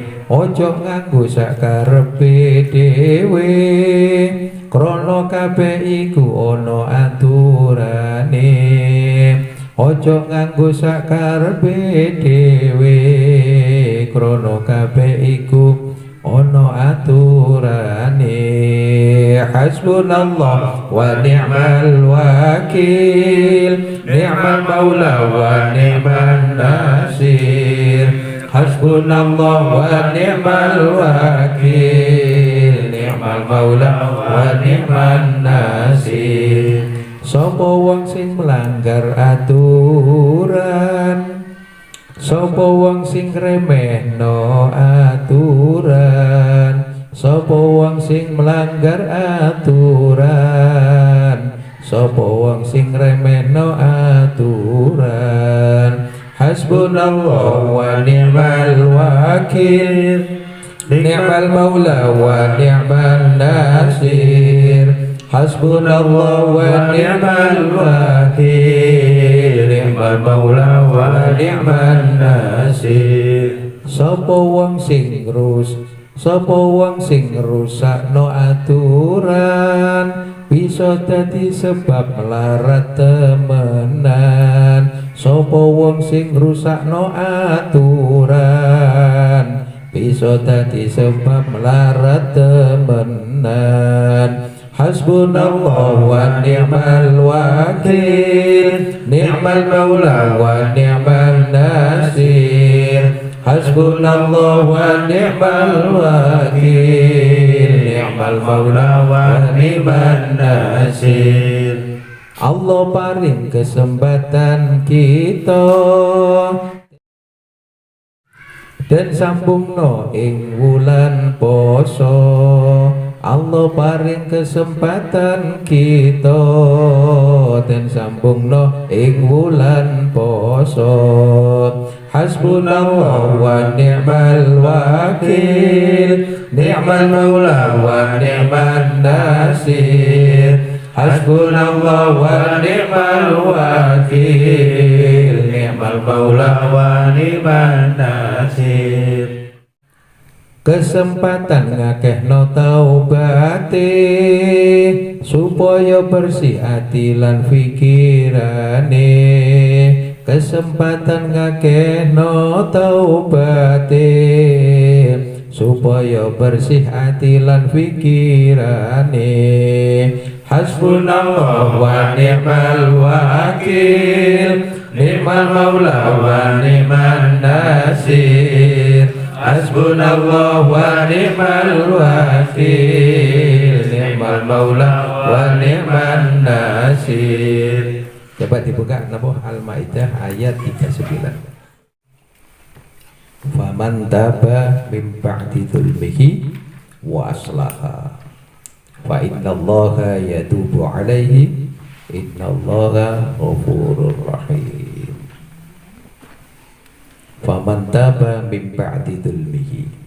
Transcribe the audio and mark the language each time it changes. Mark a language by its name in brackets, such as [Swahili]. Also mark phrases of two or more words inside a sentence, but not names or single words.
[Javanese] Ojo nganggo sakarepe dhewe, krana kabeh iku ana aturane. Ojo nganggo sakarepe dhewe, krana kabeh iku ana aturane. [Arabic] حسبنا الله ونعم الوكيل، نعم المولى ونعم النصير. حسبنا الله ونعم الوكيل، نعم المولى ونعم النصير. [Javanese] Sapa wong sing melanggar aturan, sapa wong sing remehno aturan, sapa wong sing melanggar aturan, sapa wong sing remehno aturan. [Arabic] حسبنا الله ونعم الوكيل، نعم المولى ونعم النصير. حسبنا الله ونعم الوكيل، نعم المولى ونعم النصير. [Javanese] Sapa wong sing rusakno aturan, bisa dadi sebab melarat temenan. Sapa wong sing rusakno aturan, bisa dadi sebab melarat temenan. [Arabic] حسبنا الله ونعم الوكيل، نعم المولى ونعم النصير. حسبنا الله ونعم الوكيل، نعم المولى ونعم النصير. [Javanese] Allah paring kesempatan kita dan sambungno ing wulan poso. Allah paring kesempatan kita dan sambungno ing wulan poso. [Arabic] حسبنا الله ونعم الوكيل، نعم المولى ونعم النصير. حسبنا الله ونعم الوكيل، نعم المولى ونعم النصير. [Javanese] Kesempatan ngakehno taubate, supaya bersih hati lan fikirane. Kesempatan ngakehno taubate, supaya bersih hati lan fikirane. [Arabic] حسبنا الله ونعم الوكيل، نعم المولى ونعم النصير. حسبنا الله ونعم الوكيل، نعم المولى ونعم النصير. [Javanese] Coba dibuka napa Al-Maidah ayat 39. [Arabic] فمن تاب من بعد ظلمه وأصلح فإن الله يتوب عليه إن الله غفور رحيم. فمن تاب من بعد ظلمه.